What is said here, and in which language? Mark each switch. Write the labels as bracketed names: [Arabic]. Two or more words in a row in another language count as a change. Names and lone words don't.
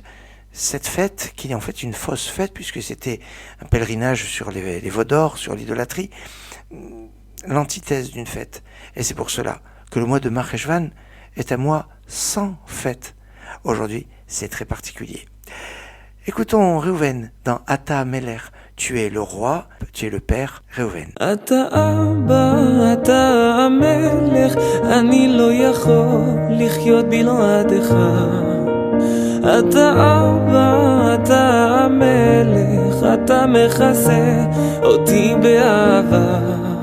[French] Cette fête, qui est en fait une fausse fête, puisque c'était un pèlerinage sur les veaux d'or, sur l'idolâtrie, l'antithèse d'une fête. Et c'est pour cela que le mois de Marcheshvan est un mois sans fête. Aujourd'hui, c'est très particulier. Écoutons Reuven dans Ata Meler. Tu es le roi, tu es le père, Reuven. [Hebrew] אתה אבא, אתה המלך, אני לא יכול לחיות בלעדיך. אתה אבא, אתה המלך, אתה מכסה אותי באהבה.